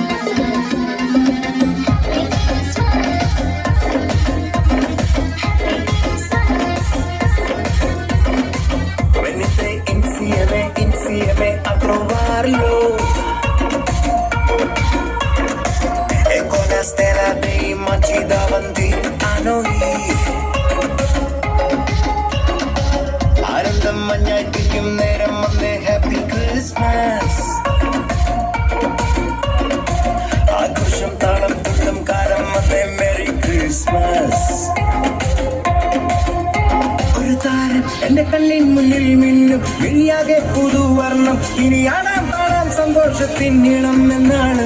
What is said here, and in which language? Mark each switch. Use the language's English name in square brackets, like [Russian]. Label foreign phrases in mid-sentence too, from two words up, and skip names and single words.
[English] Happy Christmas. Happy Christmas. [Italian] Venite insieme a trovarlo e con la stella dei magi davanti a noi. [Malayalam] ആനന്ദം മഞ്ഞായിട്ടിരിക്കും നേരം വന്നേ [English] Happy Christmas. [Malayalam] ആഘോഷം താളം തുള്ളും കാലം വന്നേ [English] Merry Christmas. [Malayalam] ഒരു താരം എന്റെ കണ്ണിൻ മുന്നിൽ മിന്നും, വിഴിയാകെ പുതുവർണ്ണം, ഇനി ആടാം പാടാം സന്തോഷത്തിൻ ഇളം എന്നാണ്.